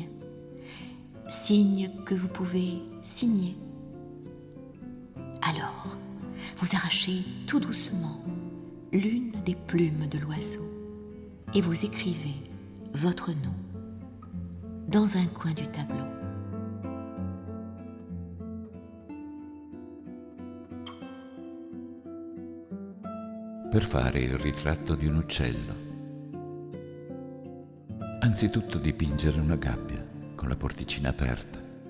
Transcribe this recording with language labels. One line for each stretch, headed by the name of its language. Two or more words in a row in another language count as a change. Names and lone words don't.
French: Signe que vous pouvez signer. Alors, vous arrachez tout doucement l'une des plumes de l'oiseau et vous écrivez votre nom dans un coin du tableau.
Italian: Per fare il ritratto di un uccello. Anzitutto dipingere una gabbia con la porticina aperta.